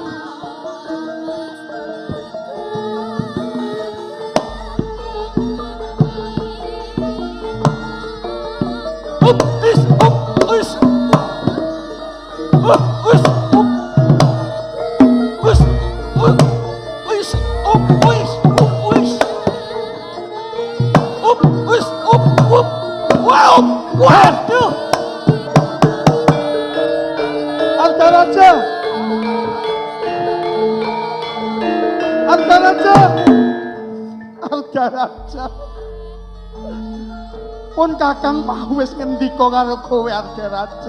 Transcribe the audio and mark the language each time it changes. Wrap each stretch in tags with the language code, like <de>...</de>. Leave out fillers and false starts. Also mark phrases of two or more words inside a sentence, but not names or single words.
<jv>Up, is, is. Up, is, up. Is, up, is, up, is, up, is. Up, is, up. Wow, waduh. Ardaraja. Ardaraja. Ardaraja. Pun Kakang mau wis ngendika karo kowe Ardaraja.</jv>